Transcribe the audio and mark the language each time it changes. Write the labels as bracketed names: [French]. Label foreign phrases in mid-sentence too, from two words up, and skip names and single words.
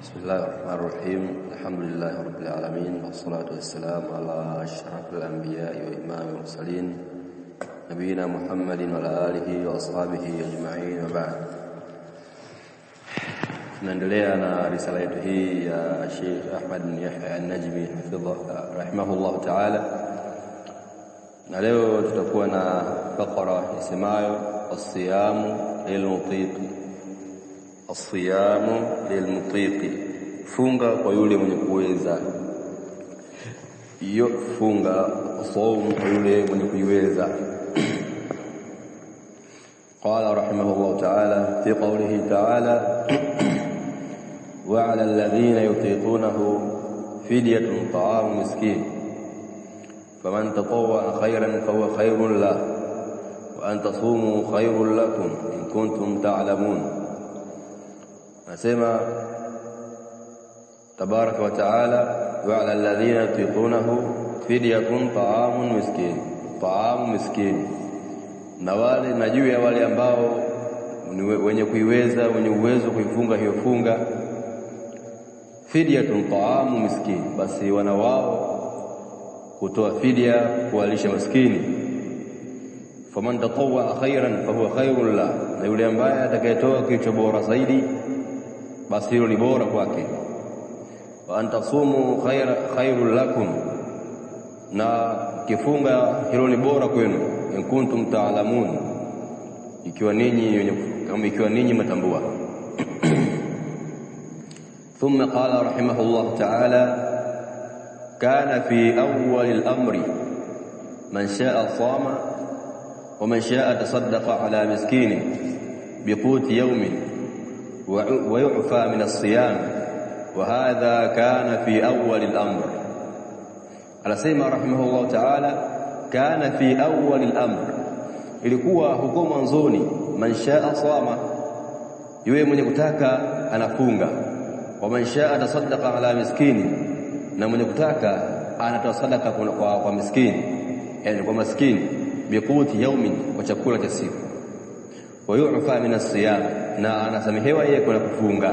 [Arabic] الله الرحمن الرحيم. الحمد لله رب العالمين، والصلاة والسلام على أشرف الأنبياء وإمام المرسلين نبينا محمد وعلى آله وأصحابه أجمعين، وبعد. [Swahili] Tunaendelea na risala yetu hii ya Sheikh Ahmad bin Yahya An-Najmi [Arabic] رحمه الله تعالى, [Swahili] na leo tutakuwa na fakra isemayo [Arabic] الصيام للمطيق. الصيام للمطيق, [Swahili] funga kwa yule mwenye kuweza. Hiyo funga, saumu kwa yule mwenye kuiweza. [Arabic] قال رحمه الله تعالى في قوله تعالى: وعلى الذين يطيقونه فدية طعام مسكين فمن تطوع خيرا فهو خير له وأن تصوموا خير لكم إن كنتم تعلمون. نسمع تبارك وتعالى: وعلى الذين يطيقونه فدية طعام مسكين. طعام مسكين, [Swahili] na wale na juu ya wale ambao wenye kuiweza, wenye uwezo kuifunga hiyo funga, [Arabic] فدية طعام مسكين, [Swahili] basi wana wao kutoa fidia kuwalisha maskini. [Arabic] فمن تطوع خيرا فهو خير له, [Swahili] na yule ambaye atakayetoa kitu bora zaidi, basi hilo ni bora kwake. [Arabic] وأن تصوموا خير لكم, [Swahili] na kifunga hilo ni bora kwenu. [Arabic] إن كنتم تعلمون, [Swahili] ikiwa ninyi mtambua. [Arabic] ثم قال رحمه الله تعالى: كان في أول الأمر من شاء صام ومن شاء تصدق على مسكين بقوت يوم ويعفى من الصيام، وهذا كان في أول الأمر. [Swahili] anasema [Arabic] رحمه الله تعالى: كان في أول الأمر, [Swahili] ilikuwa huko mwanzoni, [Arabic] من شاء صام, [Swahili] yule mwenye kutaka anafunga, [Arabic] ومن شاء تصدق على مسكين, [Swahili] na mwenye kutaka anatoa sadaka kwa miskini, yani kwa maskini, [Arabic] بقوت يوم, [Swahili] kwa chakula cha siku, [Arabic] ويعفى من الصيام, [Swahili] na anasamehewa yeye kwa kufunga.